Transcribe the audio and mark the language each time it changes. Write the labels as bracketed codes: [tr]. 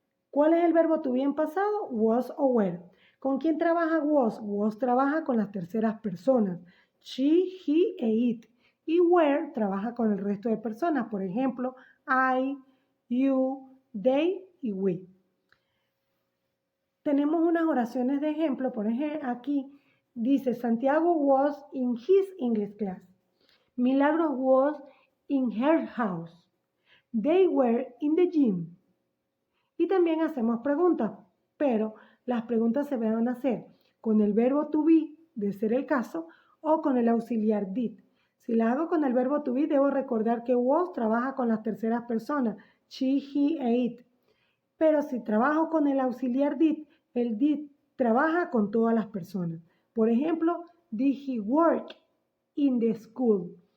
[es] ¿Cuál es el verbo to be en pasado? Was o were. ¿Con quién trabaja was? Was trabaja con las terceras personas. She, he e it. Y were trabaja con el resto de personas. Por ejemplo, I, you, they y we. Tenemos unas oraciones de ejemplo. [en] Por ejemplo, aquí dice, Santiago was in his English class. Milagros was in her house. They were in the gym. [es] Y también hacemos preguntas, pero las preguntas se van a hacer con el verbo to be, de ser el caso, o con el auxiliar did. Si la hago con el verbo to be, debo recordar que was trabaja con las terceras personas, she, he e it. Pero si trabajo con el auxiliar did, el did trabaja con todas las personas. [en] Por ejemplo, did he work in the school?